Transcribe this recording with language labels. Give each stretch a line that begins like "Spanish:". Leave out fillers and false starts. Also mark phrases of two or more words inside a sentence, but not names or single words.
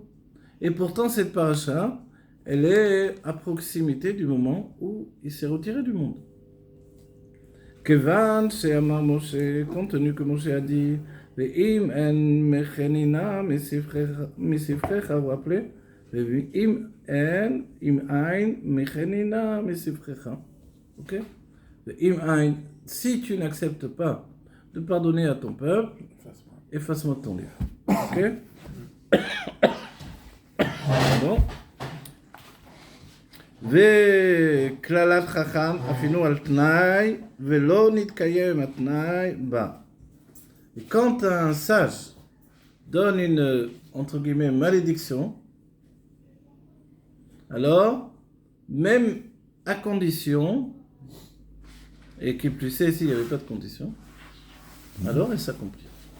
French: Et pourtant, cette paracha, elle est à proximité du moment où il s'est retiré du monde.
Hebrew: כיון שאמר משה,
French: compte tenu que Moshe a dit
Hebrew: ואם אין מחני נא מספרך,
French: vous vous rappelez?
Hebrew: ואם אין מחני נא מספרך.
French: Ok?
Hebrew: ואם אין,
French: si tu n'acceptes pas de pardonner à ton peuple, efface-moi de ton livre. Ok? Bon.
Hebrew: וכללת חכם אפילו על תנאי ולא נתקיים התנאי בה.
French: Et quand un sage donne une, entre guillemets, malédiction, alors, même à condition, et qui plus sait s'il n'y avait pas de condition, alors elle s'accomplit.